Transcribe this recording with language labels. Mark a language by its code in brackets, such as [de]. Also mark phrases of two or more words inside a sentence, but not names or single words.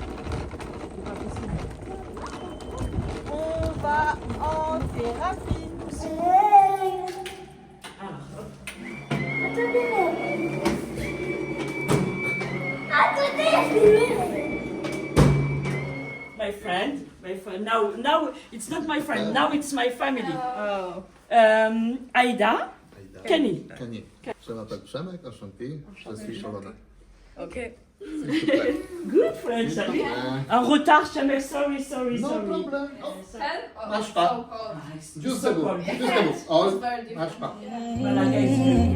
[fr] C'était pas possible. On va en thérapie. Alors, hop. [en] My friend. Now it's not my friend. Now it's my family. Oh. Aïda, Kenny. Kenny. [fr] Je m'appelle Przemek, enchanté. Je suis Sholona. Ok. S'il te plaît. [en] Good friend, [fr] salut. En retard, [en] Przemek, sorry. No problem. Ah, [fr] Marche pas. c'est Juste so debout. cool. Juste debout. Oh, marche pas. Voilà, guys.